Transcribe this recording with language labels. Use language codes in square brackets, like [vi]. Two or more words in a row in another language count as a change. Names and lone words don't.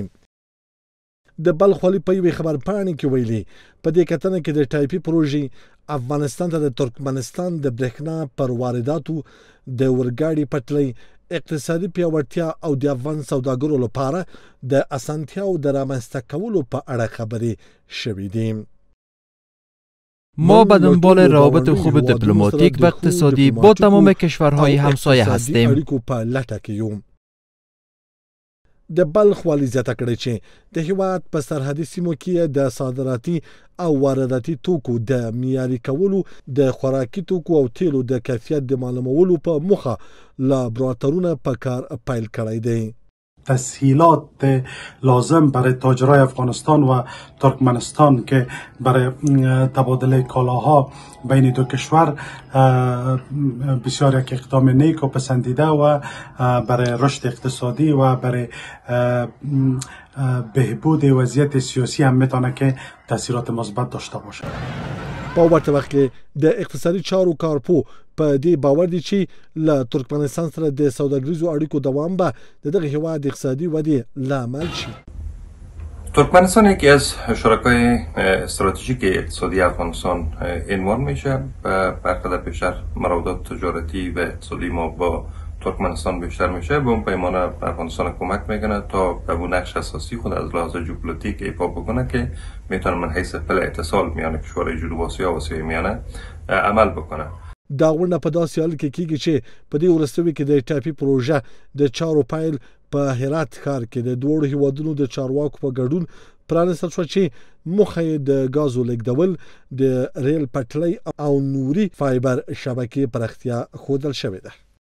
[ps] د بلخ والي په یوې خبرپاڼې کې ویلي په دې کتنه کې د ټایپي پروژې افغانستان ته د ترکمنستان د برېښنا پر وارداتو د اورګاډي پټلۍ اقتصادي پیاوړتیا او د افغان سوداګرو لپاره د اسانتیاو د رامنځته کولو په اړه خبرې شوې دي. [fa] ما به دنبال روابط خوب دیپلماتیک و اقتصادی با تمام کشورهای همسایه هستیم. [ps] د بلخ والي زیاته کړې چې د هیواد په سرحدي سیمو کې د صادراتي او وارداتي توکو د معیاري کولو د خوراکي توکو او تیلو د کیفیت د معلومولو په موخه لابراتورونه په کار پیل کړی دی. [fa] تسهیلات لازم برای تاجرای افغانستان و ترکمنستان که برای تبادل کالاها بین دو کشور بسیار یک اقدام نیک و پسندیده و برای رشد اقتصادی و برای بهبود وضعیت سیاسی هم میتونه که تاثیرات مثبت داشته باشه. [ps] په ورته وخت کې د اقتصادي چارو کارپو په دې باور دي چې له ترکمنستان سره د سوداګریزو اړیکو دوام به دغه هیواد اقتصادي ودې لامل شي. [fa] ترکمنستان یکی از شرکای استراتژیک اقتصادی افغانستان عنوان میشه. برخلاف بیشتر مراودات تجارتی و اقتصادی ما با ترکمنستان بیشتر میشه. به اون پیمانه افغانستان کمک میکنه تا به اون نقش اساسی خود از لحاظ ژئوپلیتیک ایفا بکنه که میتونه من حیث پل اتصال میان کشورهای جنوب آسیا و آسیای میانه عمل بکنه. [ps] دا غونډه په داسې حال کې کیږي چې په دې وروستیو کې د ټاپي پروژه د چارو پیل په هرات ښار کې د دوړو هیوادونو د چارواکو په ګډون پرانستل شو چې موخه یې د غازو لیږدول د ریل پټلۍ او نوري فایبر شبکې پراختیا ښودل شوې ده.